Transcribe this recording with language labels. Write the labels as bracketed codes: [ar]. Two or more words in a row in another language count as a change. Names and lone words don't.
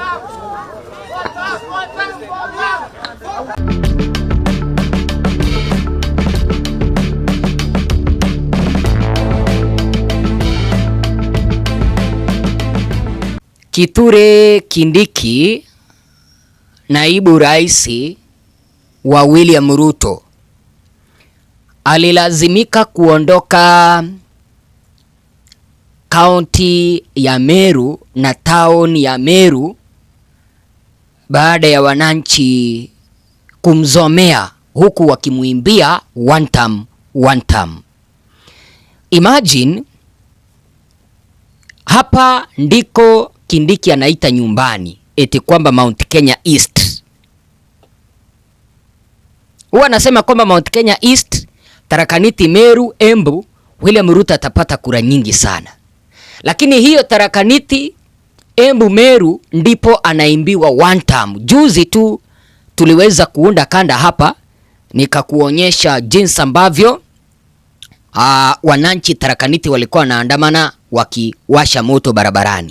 [sw] Kithure Kindiki, naibu rais wa William Ruto, alilazimika kuondoka kaunti ya Meru na town ya Meru baada ya wananchi kumzomea huku wakimuimbia [en] one term. [sw] Imagine, hapa ndiko Kindiki anaita nyumbani, eti kwamba Mount Kenya East. Huwa anasema kwamba Mount Kenya East, Tharaka Nithi, Meru, Embu, William Ruto atapata kura nyingi sana. Lakini hiyo Tharaka Nithi, Embu, Meru ndipo anaimbiwa [en] one term. [sw] Juzi tu tuliweza kuunda kanda hapa nikakuonyesha jinsi ambavyo wananchi Tharaka Nithi walikuwa wanaandamana wakiwasha moto barabarani.